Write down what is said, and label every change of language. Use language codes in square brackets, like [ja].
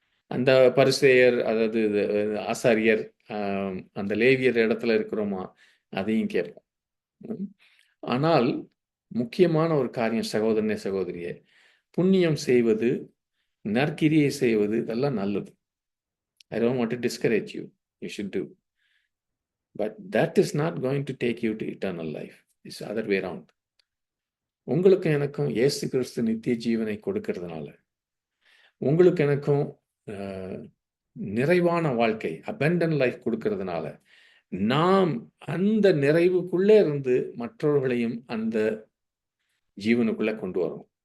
[ta] அந்த பரிசேயர், அதாவது ஆசாரியர், அந்த லேவியர் இடத்துல இருக்கிறோமா அதையும் கேட்போம். ஆனால் முக்கியமான ஒரு காரியம் சகோதரனே சகோதரியே, புண்ணியம் செய்வது, நற்கிரியை செய்வது இதெல்லாம் நல்லது. [en] I don't want to discourage you. You should do. But that is not going to take you to eternal life. It's the other way around. [ta] உங்களுக்கு எனக்கும் இயேசு கிறிஸ்து நித்திய ஜீவனை கொடுக்கறதுனால, உங்களுக்கு எனக்கும் நிறைவான வாழ்க்கை, abundant லைஃப் கொடுக்கறதுனால, நாம் அந்த நிறைவுக்குள்ளே இருந்து மற்றவர்களையும் அந்த ஜீவனுக்குள்ளே கொண்டு வரோம்.